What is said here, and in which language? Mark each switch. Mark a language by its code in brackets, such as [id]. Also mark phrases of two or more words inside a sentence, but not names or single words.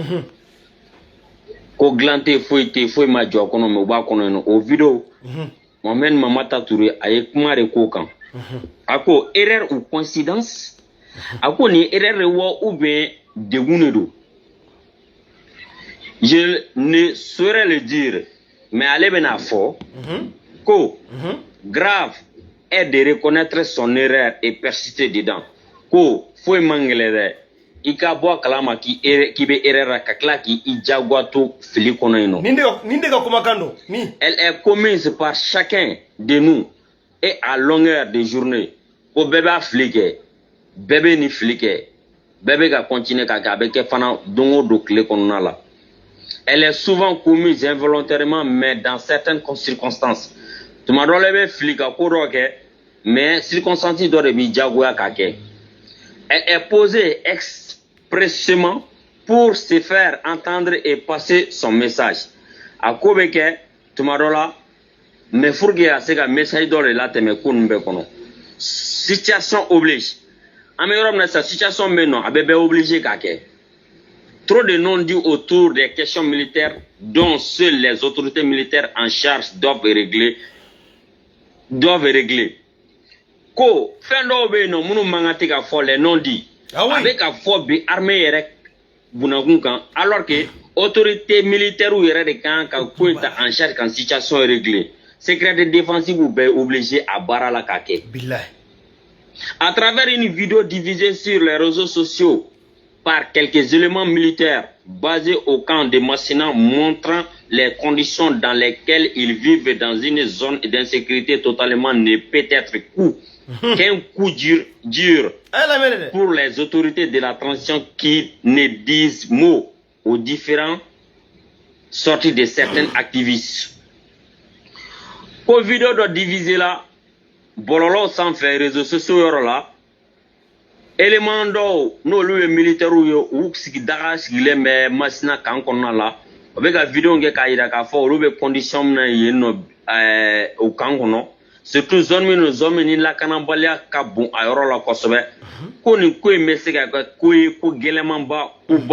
[bm] ko dilan tɛ foyi tɛ foyi ma jɔ a kɔnɔ mais u b'a kɔnɔ yen nɔ o video Mohamed Mamata Touré a ye kuma de k'o kan a ko [fr] erreur ou coïncidence [bm] a ko nin erreur de wa [fr] ou bien [bm] degun de don [fr] je ne saurais le dire mais [bm] ale bɛna fɔ ko [fr] grave est de reconnaître son erreur et persister dedans [bm] ko foyi man gɛlɛn dɛ i ka bɔ a kalama k'i bɛ erreur la ka tila k'i jagoya to fili kɔnɔ yen nɔ. Nin de ka kumakan don min. [fr] Elle est commise par chacun de nous et à longueur de journée [bm] ko bɛɛ b'a fili kɛ bɛɛ bɛ nin fili kɛ bɛɛ bɛ ka continuer k'a kɛ a bɛ kɛ fana don o don tile kɔnɔna la. [fr] Elle est souvent commise involontairement mais dans certaines circonstances. [bm] Tuma dɔ la i bɛ fili ka ko dɔ kɛ [fr] mais circonstance [bm] dɔ de b'i jagoya k'a kɛ. [fr] Elle est posée expressément pour se faire entendre et passer son message. [bm] A ko bɛ kɛ tuma dɔ la [fr] mais pour que [bm] a se ka message dɔ de latɛmɛ ko ninnu bɛɛ kɔnɔ. [fr] Situation oblige. [bm] An bɛ yɔrɔ min na sisan situation bɛ yen nɔ a bɛɛ bɛ obligé k'a kɛ. [fr] Trop de non-dits autour des questions militaires dont seules les autorités militaires en charge doivent régler. [bm] Ko fɛn dɔw bɛ yen nɔ minnu man kan tɛ ka fɔ [fr] les non-dits [bm] a bɛ ka fɔ bi armée yɛrɛ bunakun kan [fr] alors que autorités militaires [bm] yɛrɛ de kan ka ko in ta [fr] en charge [bm] kan [fr] situation régler secret de défense [bm] bɛɛ obligé a baara la k'a kɛ. [fr] À travers une vidéo diffusée sur les réseaux sociaux par quelques éléments militaires basés au camp de Massina montrant les conditions dans lesquelles ils vivent dans une zone d'insécurité totalement ne peut être qu'un coup dur pour les autorités de la transition qui ne disent mot aux différentes sorties de certains activistes. Pour vidéo de diviser là, [bm] bololo [fr] sans faire réseaux sociaux là, [bm] élément dɔw n'olu ye militaire ye u sigi daga sigilen bɛ Masina kan kɔnɔna la o bɛ ka vidéo kɛ k'a jira k'a fɔ olu bɛ condition min na yen nɔ o kan kɔnɔ surtout zone min lakanabaliya ka bon a yɔrɔ la kosɛbɛ ko nin ko in bɛ se ka kɛ ko ye ko gɛlɛmanba ko ba